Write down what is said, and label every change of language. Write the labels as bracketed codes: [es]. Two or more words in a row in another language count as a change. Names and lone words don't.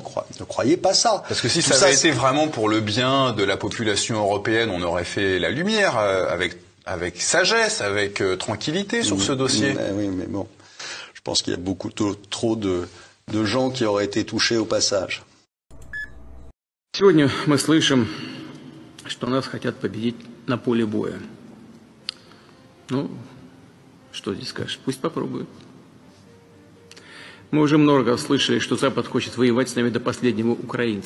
[fr] Ne croyez pas ça. Parce que si ça avait été vraiment pour le bien de la population européenne, on aurait fait la lumière avec sagesse, avec tranquillité sur ce dossier. Oui, mais bon, je pense qu'il y a beaucoup trop de gens qui auraient été touchés au passage. [ru] Сегодня мы слышим, что нас хотят победить на поле боя. Ну, что здесь скажешь? Пусть попробуют. Мы уже много слышали, что Запад хочет воевать с нами до последнего украинца.